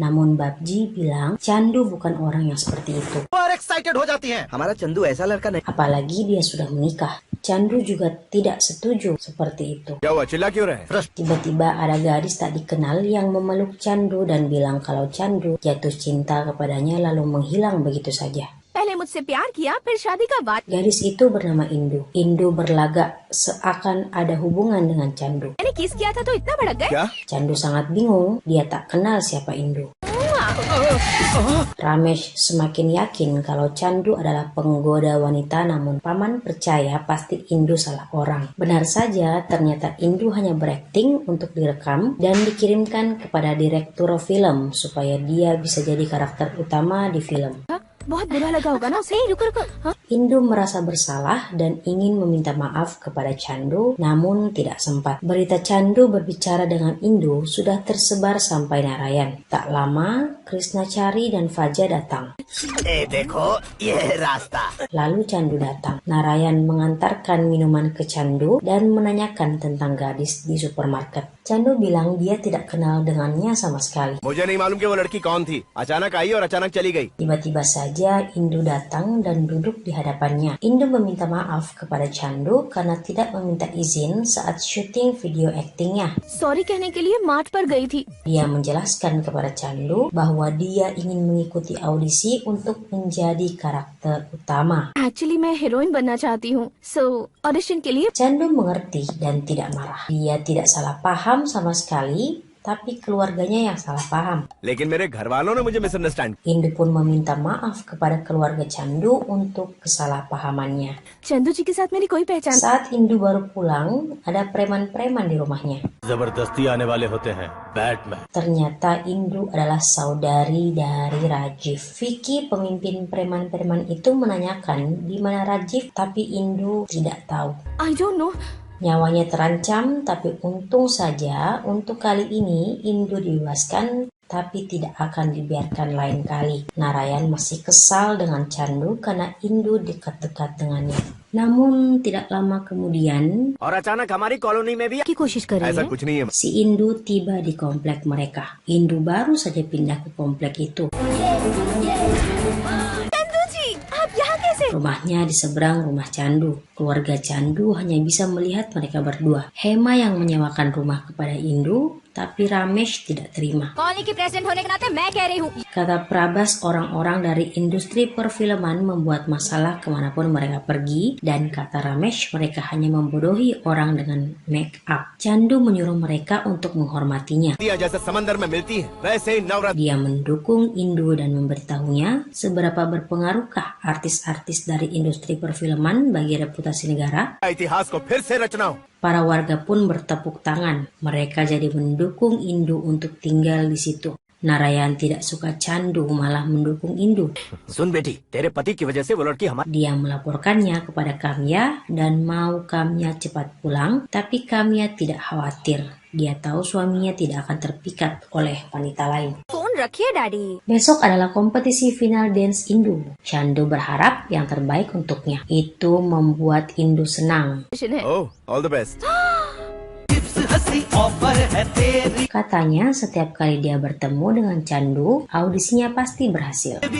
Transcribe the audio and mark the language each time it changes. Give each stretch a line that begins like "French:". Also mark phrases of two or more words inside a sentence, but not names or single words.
Indonesian: Namun Babji bilang Chandu bukan orang yang seperti itu.
Hindi: और एक्साइटेड हो जाती हैं। हमारा चंदू ऐसा लड़का नहीं।
Indonesian: Apalagi dia sudah menikah. Chandu juga tidak setuju seperti itu.
Hindi: क्या हुआ, चिल्ला क्यों रहे?
Indonesian: Tiba-tiba ada gadis tak dikenal yang memeluk Chandu dan bilang kalau Chandu jatuh cinta kepadanya lalu menghilang begitu saja.
Hindi: पहले मुझसे प्यार किया फिर शादी का बात।
Indonesian: Gadis itu bernama Indu. Indu berlagak seakan ada hubungan dengan Chandu.
Hindi: मैंने किस किया था तो इतना भड़क गए। क्या?
Indonesian: Chandu sangat bingung, dia tak kenal siapa Indu. Ramesh semakin yakin kalau Chandu adalah penggoda wanita, namun paman percaya pasti Indu salah orang. Benar saja, ternyata Indu hanya berakting untuk direkam dan dikirimkan kepada direktur film supaya dia bisa jadi karakter utama di film.
Hindi: बहुत बुरा लगा होगा ना उसे। रुको रुको। हाँ?
Indonesian: Indu merasa bersalah dan ingin meminta maaf kepada Chandu, namun tidak sempat. Berita Chandu berbicara dengan Indu sudah tersebar sampai Narayan. Tak lama, Krishnachari dan Faja datang.
Hindi: देखो ये रास्ता।
Indonesian: Lalu Chandu datang. Narayan mengantarkan minuman ke Chandu dan menanyakan tentang gadis di supermarket. Chandu bilang dia tidak kenal dengannya sama sekali.
Hindi: मुझे नहीं मालूम कि वो लड़की कौन थी, अचानक आई और अचानक चली गई।
Indonesian: Tiba-tiba saja Indu datang dan duduk di hadapannya. Indu meminta maaf kepada Chandu karena tidak meminta izin saat syuting video aktingnya.
Hindi: सॉरी कहने के लिए मार्ट पर गई थी।
Indonesian: Dia menjelaskan kepada Chandu bahwa dia ingin mengikuti audisi untuk menjadi karakter utama.
Hindi: एक्चुअली मैं हीरोइन बनना चाहती हूँ, सो ऑडिशन के लिए।
Indonesian: Chandu mengerti dan tidak marah. Dia tidak salah paham sama sekali, tapi keluarganya yang salah paham.
Hindi: लेकिन मेरे घर वालों ने मुझे मिसअंडरस्टैंड।
Indonesian: Indu pun meminta maaf kepada keluarga Chandu untuk kesalahpahamannya.
Hindi: चंदू जी के साथ मेरी कोई पहचान।
Indonesian: Saat Indu baru pulang, ada preman-preman di rumahnya.
Hindi: जबरदस्ती आने वाले होते हैं, बैटमैन।
Indonesian: Ternyata Indu adalah saudari dari Rajiv. Vicky, pemimpin preman-preman itu menanyakan di mana Rajiv, tapi Indu tidak tahu.
English: I don't know.
Indonesian: Nyawanya terancam, tapi untung saja untuk kali ini Indu dibebaskan, tapi tidak akan dibiarkan lain kali. Narayan masih kesal dengan Chandu karena Indu dekat-dekat dengannya. Namun tidak lama kemudian,
Hindi: और अचानक हमारी कॉलोनी में भी की कोशिश कर रही ऐसा है। कुछ नहीं है।
Indonesian: si Indu tiba di komplek mereka. Indu baru saja pindah ke komplek itu.
Hindi: चंदू जी आप यहाँ कैसे?
Indonesian: Rumahnya di seberang rumah Chandu. Keluarga Chandu hanya bisa melihat mereka berdua. Hema yang menyewakan rumah kepada Indu, tapi Ramesh tidak terima.
Hindi: कॉलोनी की प्रेसिडेंट होने के नाते मैं कह रही हूँ।
Indonesian: Kata Prabas, orang-orang dari industri perfilman membuat masalah kemanapun mereka pergi, dan kata Ramesh, mereka hanya membodohi orang dengan make up. Chandu menyuruh mereka untuk menghormatinya.
Hindi: दिया जैसे समंदर में मिलती है, वैसे ही नवरत्न।
Indonesian: Dia mendukung Indu dan memberitahunya seberapa berpengaruhkah artis-artis dari industri perfilman bagi reputasi negara.
Hindi: इतिहास को फिर से रचना हो।
Indonesian: Para warga pun bertepuk tangan. Mereka jadi mendukung Indu untuk tinggal di situ. Narayan tidak suka Chandu, malah mendukung Indu.
Hindi: सुन बेटी, तेरे पति की वजह से वो लड़की हमारे।
Indonesian: Dia melaporkannya kepada Kamya dan mau Kamya cepat pulang, tapi Kamya tidak khawatir. Dia tahu suaminya tidak akan terpikat oleh wanita lain.
Hindi: फोन रखिए डैडी।
Indonesian: Besok adalah kompetisi
English: final dance
Indonesian: Indu. Chandu berharap yang terbaik untuknya. Itu membuat Indu senang.
English: Oh, all the best.
Indonesian: Katanya setiap kali dia bertemu dengan Chandu, audisinya pasti berhasil.